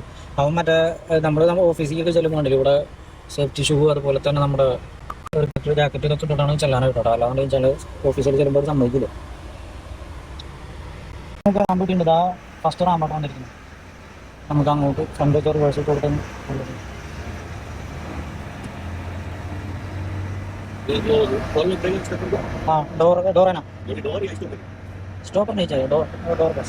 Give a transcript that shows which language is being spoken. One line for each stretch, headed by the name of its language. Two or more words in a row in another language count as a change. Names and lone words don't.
Malayalam: അവൻ മറ്റേ നമ്മൾ ഓഫീസിലേക്ക് ചെല്ലുമ്പോണ്ടല്ലോ ഇവിടെ സേഫ്റ്റി ഷൂ അതുപോലെ തന്നെ നമ്മുടെ ജാക്കറ്റ് ഇതൊക്കെ ഇട്ടിട്ടാണ് ചെല്ലാനായിട്ട് കേട്ടോ. അല്ലാണ്ട് വെച്ചാൽ ഓഫീസിൽ ചെല്ലുമ്പോൾ ഒരു സമ്മതിക്കില്ല. നമുക്ക് റാമ്പൊക്കെയുണ്ട്. ആ ഫസ്റ്റ് റാമ്പായിട്ട് വന്നിരിക്കുന്നത്. നമുക്ക് അങ്ങോട്ട് ഫ്രണ്ടൊക്കെ റിവേഴ്സ് കൊടുത്ത്
Hindi: हाँ डोर है ना. स्टॉपर नहीं चाहिए. डोर बस.